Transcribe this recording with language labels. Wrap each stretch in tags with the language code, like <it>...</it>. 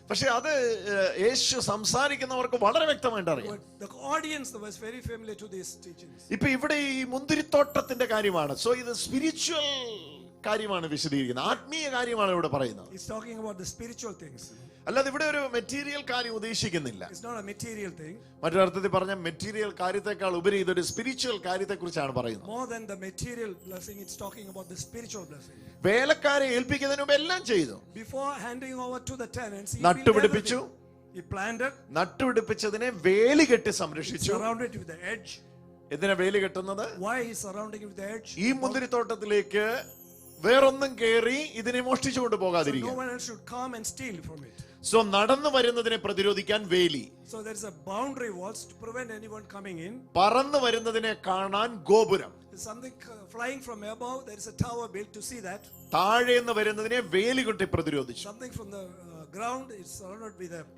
<ml>പക്ഷെ അത് യേശു സംസാരിക്കുന്നവർക്ക് വളരെ വ്യക്തമായിട്ട് അറിയാം.</ml> <en>But the audience was very familiar to these teachings.</en> <ml>ഇപ്പൊ ഇവിടെ ഈ മുന്തിരിത്തോട്ടത്തിന്റെ കാര്യമാണ്. സോ ഇത് സ്പിരിച്വൽ കാര്യമാണ് വിശദീകരിക്കുന്നത്, ആത്മീയ കാര്യമാണ് ഇവിടെ പറയുന്നത്.</ml> <en>He's talking about the spiritual things.</en> <ml>അല്ലാതെ ഇവിടെ ഒരു മെറ്റീരിയൽ കാര്യം ഉദ്ദേശിക്കുന്നില്ല.</ml> <en>It's not a material thing.</en> <ml>മറ്റൊരർത്ഥത്തിൽ പറഞ്ഞ മെറ്റീരിയൽ കാര്യത്തെക്കാൾ ഉപരി ഇതൊരു സ്പിരിച്വൽ കാര്യത്തെ കുറിച്ചാണ് പറയുന്നത്.</ml> <en>More than the material blessing, it's talking about the spiritual blessing.</en> <ml>വേലക്കാരെ ഏൽപ്പിക്കുന്നതിന് മുമ്പ് എല്ലാം ചെയ്തു.</ml> <en>Before handing over to the tenants, he</en> <ml>നട്ടുപിടിപ്പിച്ചു.</ml> <en>He planted.</en> <ml>നട്ടുപിടിപ്പിച്ചതിനെ വേലി കെട്ടി സംരക്ഷിച്ചു.</ml> <en>Surrounded with the edge.</en> <ml>എന്തിനാ വേലി കെട്ടുന്നത്?</ml> <en>Why is surrounding it with the edge?</en> <ml>ഈ മുന്തിരിത്തോട്ടത്തിലേക്ക് വേറൊന്നും കേറി ഇതിനെ മോഷ്ടിച്ചുകൊണ്ട്</ml> <en>So</en> <ml>പോകാതിരിക്കാൻ.</ml> <en>no one else should come and steal from it.</en> <ml>So നടന്നു വരുന്നതിനെ പ്രതിരോധിക്കാൻ വേലി.</ml> <en>So there is a boundary walls to prevent anyone coming in.</en> <ml>പറന്നു വരുന്നതിനെ കാണാൻ ഗോപുരം.</ml> <en>There's something flying from above. There is a tower built to see that.</en> <ml>താഴേന്ന് വരുന്നതിനെ വേലി കൊട്ടി പ്രതിരോധിച്ചു.</ml> <en>Something from the ground is surrounded with a.</en>